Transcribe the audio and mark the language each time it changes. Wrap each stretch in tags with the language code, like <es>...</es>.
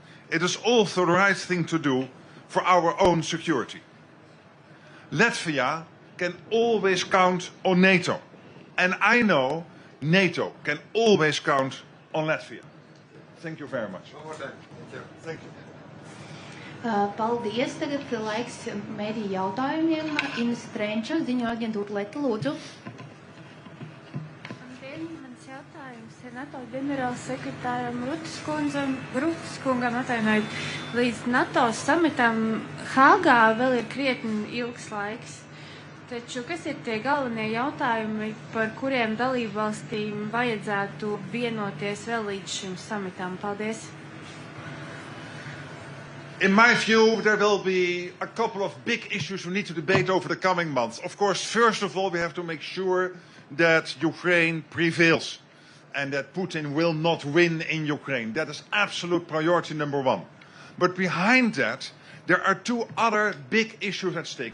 <en>It is also the right thing to do for our own security. Latvia can always count on NATO. And I know NATO can always count on Latvia. Thank you very much. One more time. Thank you.</en> <lv>Paldies. Tagad laiks mēdī jautājumiem. Ines Trenča, ziņo aģentūra Leta, lūdzu. Mans jautājums ir NATO ģenerālsekretāram Ruttes kungam atvainojiet. Līdz NATO samitam Hāgā vēl ir krietni ilgs laiks. Taču kas ir tie galvenie jautājumi, par kuriem dalībvalstīm vajadzētu vienoties vēl līdz šim samitam? Paldies.</lv> <en>In my view, there will be a couple of big issues we need to debate over the coming months. Of course, first of all, we have to make sure that Ukraine prevails and that Putin will not win in Ukraine. That is absolute priority number one. But behind that, there are two other big issues at stake.</en>